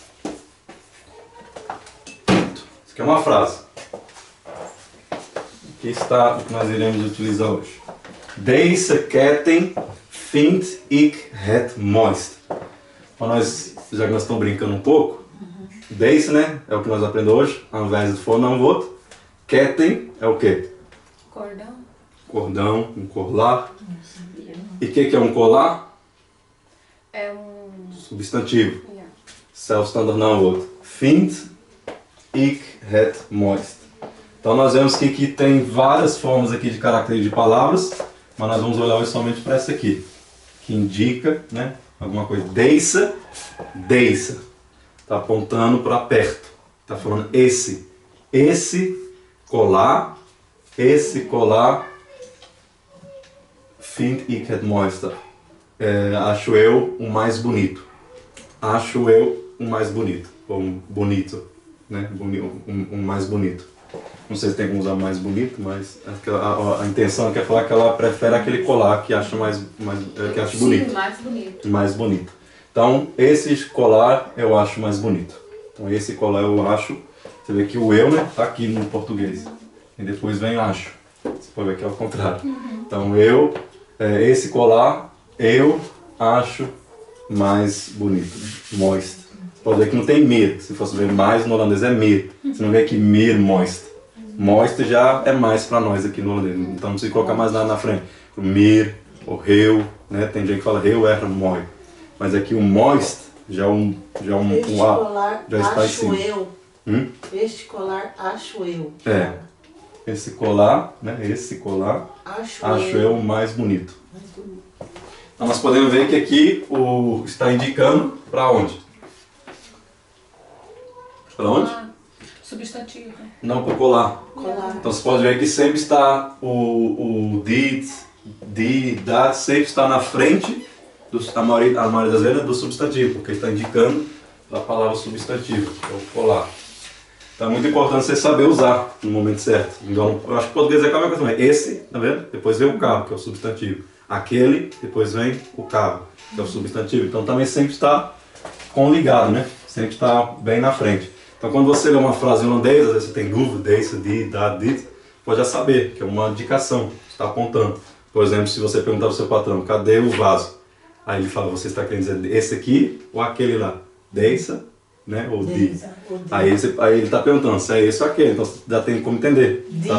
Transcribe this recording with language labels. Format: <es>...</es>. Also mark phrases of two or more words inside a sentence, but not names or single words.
<pt>Isso aqui é uma frase. Aqui está o que nós iremos utilizar hoje.</pt> <nl>Deze ketting vind ik het mooist.</nl> <pt>Então nós, já que nós estamos brincando um pouco, deze, né, é o que nós aprendemos hoje, ao invés de voornaamwoord. Ketting é o quê? Cordão. Cordão, um colar. E o que é um colar? É um... Substantivo. Yeah.</pt> <nl>Zelfstandig naamwoord. Vind ik het mooist.</nl> <pt>Então nós vemos que aqui tem várias formas aqui de caracteres de palavras, mas nós vamos olhar hoje somente para essa aqui, que indica, né, alguma coisa.</pt> <nl>Deze, deze.</nl> <pt>Está apontando para perto. Está falando esse colar. Esse colar,</pt> <nl>vind ik het mooiste.</nl> <pt>Acho eu o mais bonito. Acho eu o mais bonito. Ou bonito, né? Um mais bonito. Não sei se tem como usar mais bonito, mas a intenção é falar que ela prefere aquele colar que acha que acha bonito. Sim, mais bonito. Mais bonito. Então, esse colar eu acho mais bonito. Então, esse colar eu acho. Você vê que o eu, né, tá aqui no português. E depois vem acho. Você pode ver que é o contrário. Então esse colar eu acho mais bonito. Mooist. Você pode ver que não tem meer. Se fosse ver mais no holandês é meer. Você não vê aqui meer mooist. Mooist já é mais para nós aqui no holandês. Então não precisa colocar mais nada na frente. O meer, o heel, né? Tem gente que fala</pt> <nl>heel erg mooi.</nl> <pt>Mas aqui o mooist já Este A colar já está em acho cima. eu. Hum? Este colar acho eu. É. Esse colar, né? Esse colar Acho eu mais bonito. Mais bonito. Então nós podemos ver que aqui está indicando para onde? Para onde? Substantivo, né? Não, para o colar. Colar. Então você pode ver que sempre está o</pt> <nl>dit, die, dat,</nl> <pt>sempre está na frente a maioria das vezes é do substantivo, porque está indicando a palavra substantivo, que é o colar. Então é muito importante você saber usar no momento certo. Então, eu acho que o português é a mesma coisa. Esse, tá vendo? Depois vem o carro, que é o substantivo. Aquele, depois vem o carro, que é o substantivo. Então também sempre está ligado, né? Sempre está bem na frente. Então quando você lê uma frase em holandês, às vezes você tem dúvida,</pt> <nl>deze, die, dat, dit,</nl> <pt>pode já saber, que é uma indicação, está apontando. Por exemplo, se você perguntar para o seu patrão, cadê o vaso? Aí ele fala, você está querendo dizer esse aqui ou aquele lá? Deze, né? Ou die. Aí ele está perguntando se é esse ou aquele, então já tem como entender. Tá?</pt>